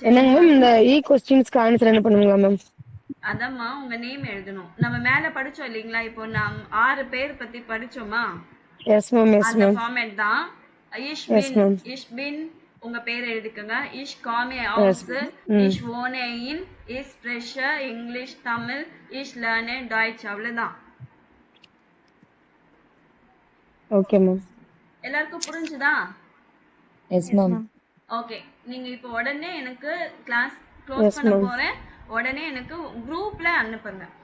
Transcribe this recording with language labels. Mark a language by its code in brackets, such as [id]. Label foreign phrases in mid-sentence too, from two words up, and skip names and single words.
[ta] என்னங்க மேம் இந்த கொஸ்டின்ஸ்க்கு ஆன்சர் என்ன பண்ணுவீங்க மேம்? அதம்மா உங்க நேம் எழுதணும். நம்ம மேல படிச்சோம் இல்லைங்களா? இப்போ நாம் 6 பேர் பத்தி படிச்சோமா? [en] yes ma'am. yes [ta] அந்த மேம். ஃபார்மேட் தான். இஷ்பின் உங்க பேர் எழுதிக்கங்க. [de] ich komme aus, ich wohne in, ich spreche Englisch Tamil, ich lerne Deutsch. அவ்வளவுதான். [en] okay ma'am. [ta] எல்லாருக்கும் புரிஞ்சுதா? [en] yes ma'am. [ta] ஓகே. நீங்க இப்போ உடனே எனக்கு கிளாஸ் க்ளோஸ் பண்ண போறேன். உடனே எனக்கு குரூப்ல அனுப்புங்க.